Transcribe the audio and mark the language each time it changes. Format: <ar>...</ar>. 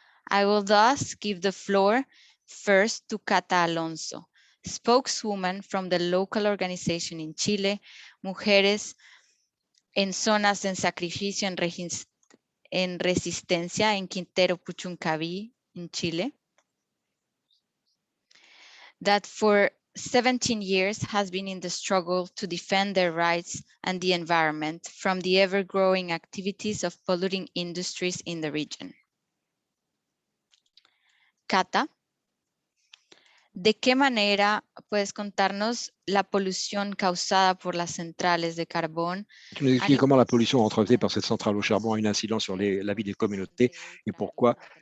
<en>I will thus give the floor first to Cata Alonso, spokeswoman from the local organization in Chile, Mujeres en Zonas en Sacrificio en Resistencia en Quintero Puchuncaví in Chile, that for 17 years has been in the struggle to defend their rights and the environment from the ever-growing activities of polluting industries in the region.</en> <es>Cata, ¿de qué manera puedes contarnos la polución causada por las centrales de carbón?</es> <fr>Tu nous expliques comment la pollution entretenue par cette centrale au charbon a une incidence sur la vie des communautés et pourquoi.</fr>